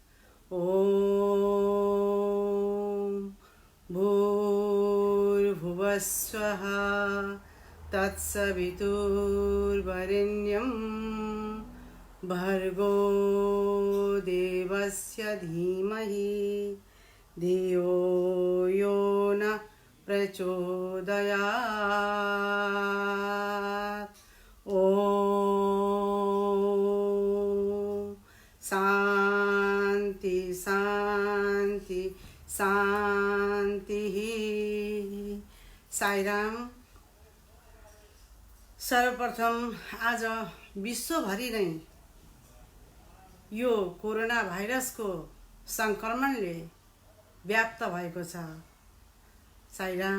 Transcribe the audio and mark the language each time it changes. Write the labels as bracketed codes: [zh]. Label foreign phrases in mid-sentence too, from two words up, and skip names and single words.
[sa] ॐ भूर्भुवस्वः तत्सवितुर्वरेण्यं भर्गो देवस्य धीमहि धियो यो न प्रचोदयात्। ॐ शान्ति शान्ति शान्तिः। [ne] साईराम। सर्वप्रथम आज विश्वभरि नै यो कोरोना भाइरसको संक्रमणले व्याप्त भएको छ। साईराम।